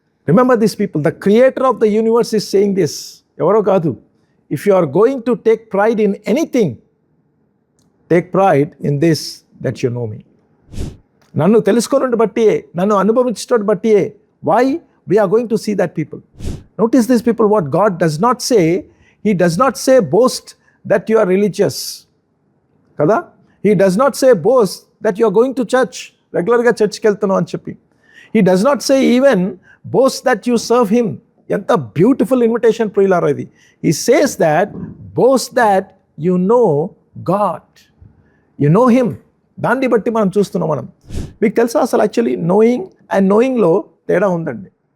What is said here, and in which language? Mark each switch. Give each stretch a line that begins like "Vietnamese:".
English: Remember this people, the creator of the universe is saying this.
Telugu: ఎవరో కాదు.
English: If you are going to take pride in anything, take pride in this that you know me.
Telugu: నన్ను తెలుసుకొనుట బట్టియే, నన్ను అనుభవించడం బట్టియే.
English: Why? We are going to see that people. Notice this people, what God does not say, He does not say boast that you are religious. Kada? He does not say boast that you are going to church.
Telugu: Regular ga church ki veltanu ani cheppi.
English: He does not say even boast that you serve Him.
Telugu: Enta beautiful invitation priyalara idi.
English: He says that boast that you know God. You know Him.
Telugu: దాన్ని బట్టి మనం చూస్తున్నాం. మనం మీకు తెలుసా అసలు actually knowing and నోయింగ్లో తేడా ఉందండి.